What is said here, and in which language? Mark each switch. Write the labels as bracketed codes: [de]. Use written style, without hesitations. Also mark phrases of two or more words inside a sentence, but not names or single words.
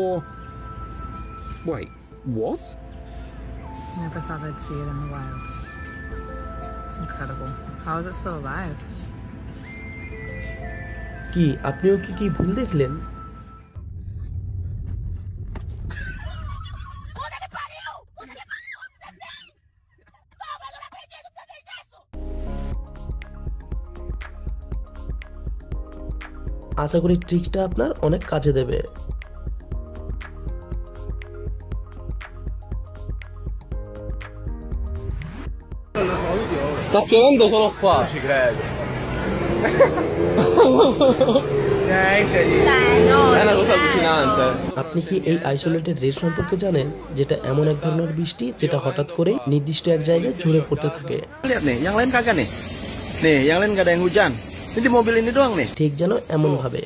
[en] Wait, what? Never thought I'd see it in the wild. It's incredible. How is it still alive? [bn] কি আপনিও কি ভুল দেখলেন? আশা করি ট্রিকটা আপনার অনেক কাজে দেবে। [it] Sta piovendo solo qua. Non ci credo. È una cosa allucinante. [bn] আপনি কি এই [en] isolated rain [bn] সম্পর্কে জানেন, যেটা এমন এক ধরনের বৃষ্টি যেটা হঠাৎ করে নির্দিষ্ট এক জায়গায় ঝরে পড়তে থাকে? [id] Lihat nih, yang lain kagak nih. Nih, yang lain gak ada yang hujan. Ini di mobil ini doang nih. [bn] ঠিক যেন এমন ভাবে।